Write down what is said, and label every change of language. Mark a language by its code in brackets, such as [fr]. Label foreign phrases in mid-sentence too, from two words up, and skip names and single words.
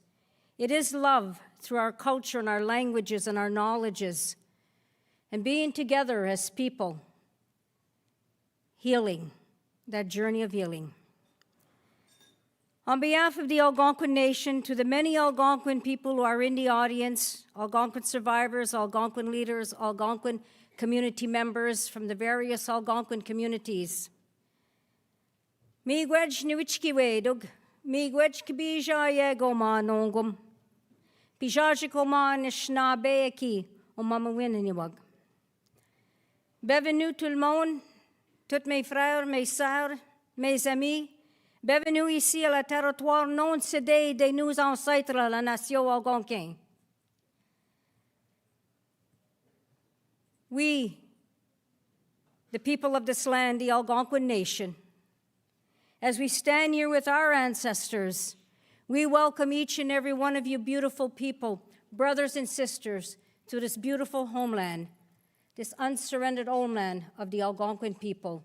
[en] It is love through our culture and our languages and our knowledges, and being together as people, healing, that journey of healing. On behalf of the Algonquin Nation, to the many Algonquin people who are in the audience, Algonquin survivors, Algonquin leaders, Algonquin community members from the various Algonquin communities. [alq] Miigwej niwichkiwedug, miigwej kibija yegoma nongum, pijajikoma nishnabeeki omamawininiwag. [fr] Bienvenue tout le monde, tous mes frères, mes sœurs, mes amis. Bienvenue ici à la territoire non cédé de nos ancêtres, la nation algonquine. [en] We, the people of this land, the Algonquin Nation, as we stand here with our ancestors, we welcome each and every one of you beautiful people, brothers and sisters, to this beautiful homeland, this unsurrendered homeland of the Algonquin people.